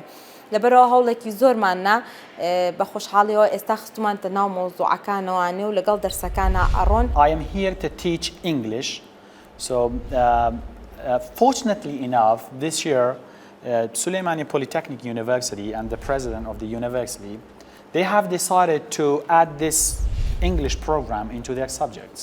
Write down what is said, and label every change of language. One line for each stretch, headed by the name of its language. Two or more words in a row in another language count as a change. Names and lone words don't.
Central Kurdish: لەبەرەوە هەوڵێکی زۆرماننا بە خۆشحاڵیەوە ئێستا خستومانتە ناو مۆزوعەکانەوەوانێ و لەگەڵ دەرسەکانە ئەڕۆن.
English: I am here to teach English. So fortunately enough, this year Suleimani Polytechnic University and the president of the university, they have decided to add this English program into their subjects.